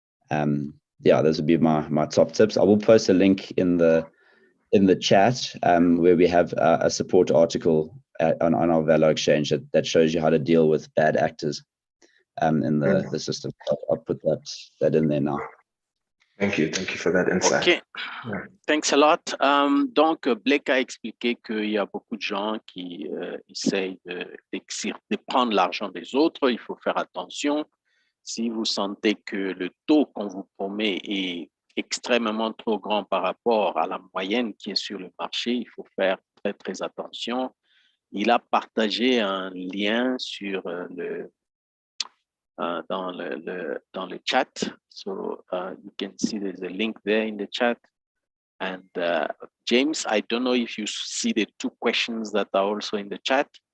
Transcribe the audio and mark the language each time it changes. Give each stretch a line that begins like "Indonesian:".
English: Those would be my top tips. I will post a link in the chat where we have a support article on our Velar exchange that shows you how to deal with bad actors in the system. I'll put that in there now. Thank you for that insight. Okay, thanks a lot.
French: Donc, Blake a expliqué qu'il y a beaucoup de gens qui essayent de prendre l'argent des autres. Il faut faire attention. Si vous sentez que le taux qu'on vous promet est extrêmement trop grand par rapport à la moyenne qui est sur le marché, il faut faire très, très attention. Il a partagé un lien sur dans le chat.
English: So you can see there's a link there in the chat. And James, I don't know if you see the two questions that are also in the chat.